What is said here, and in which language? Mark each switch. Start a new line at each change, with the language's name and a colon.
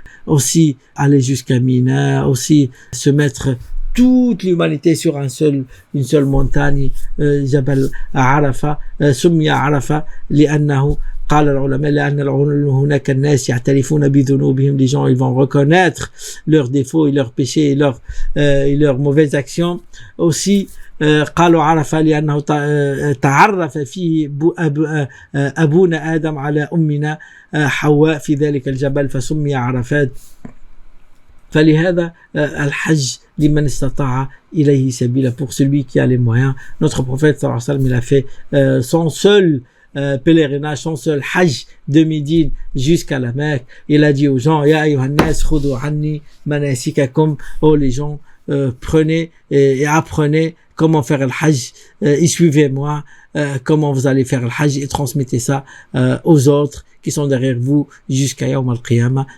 French: aussi aller jusqu'à Mina, aussi se mettre toute l'humanité sur une seule montagne, Jabal Arafa,
Arabic: سمي عرفة لأنه قال العلماء لأن هناك الناس يعترفون بذنوبهم.
French: Les gens ils vont reconnaître leurs défauts et leurs péchés et leurs mauvaises actions.
Arabic: Aussi قالوا عرفة لأنه تعرف فيه أبونا آدم على أمنا حواء في ذلك الجبل فسمي عرفات. فلهذا الحج لمن استطاع إليه سبيلا,
French: pour celui qui a les moyens. Notre prophète sallallahu alayhi wa sallam, il a fait son seul pèlerinage, son seul hajj de Médine jusqu'à la Mecque. Il a dit aux gens,
Arabic: ya ayyuhan nas khudu anni manasikakum,
French: oh les gens, prenez et apprenez comment faire le hajj, et suivez-moi comment vous allez faire le hajj, et transmettez ça aux autres qui sont derrière vous jusqu'à Yawm al-Qiyamah.